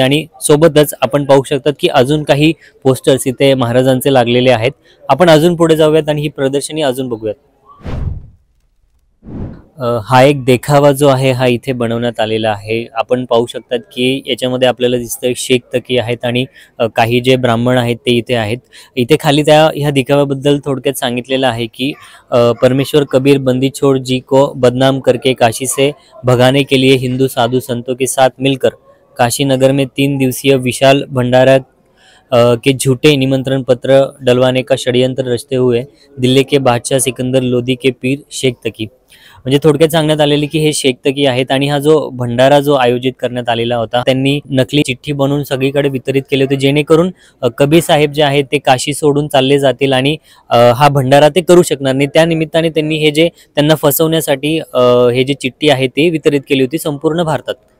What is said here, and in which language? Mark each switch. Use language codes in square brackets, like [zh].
[mr] आणि सोबतच आपण पाहू शकतात की अजून काही पोस्टर्स इथे महाराजांचे लागलेले आहेत. आपण अजून पुढे जाऊयात आणि ही प्रदर्शनी अजून बघूयात. हा एक देखावा जो आहे हा इथे बनवण्यात आलेला आहे. आपण पाहू शकतात की याच्यामध्ये आपल्याला दिसतंय शेख तकी आहेत आणि काही जे ब्राह्मण आहेत ते इथे आहेत. इथे खाली ह्या देखाव्याबद्दल थोडक्यात सांगितलेलं आहे की [hi] परमेश्वर कबीर बंदी छोड़ जी को बदनाम करके काशी से भगाने के लिए हिंदू साधु संतों के साथ मिलकर काशी नगर में 3 दिवसीय विशाल भंडारा के झूठे निमंत्रण पत्र डलवाने का षड्यंत्र रचते हुए दिल्ली के बादशाह सिकंदर लोदी के पीर शेख तकी. [mr] म्हणजे थोडक्यात सांगण्यात आलेले की हे शेख तकी आहेत आणि हा जो भंडारा जो आयोजित करण्यात आलेला होता त्यांनी नकली चिठ्ठी बनवून सगळीकडे वितरित केले होते जेणेकरून कबीर साहेब जे आहेत ते काशी सोडून चालले जातील आणि हा भंडारा ते करू शकणार नाही. त्या निमित्ताने त्यांनी हे जे त्यांना फसवण्यासाठी हे जे चिठ्ठी आहे ते वितरित केली होती संपूर्ण भारतात.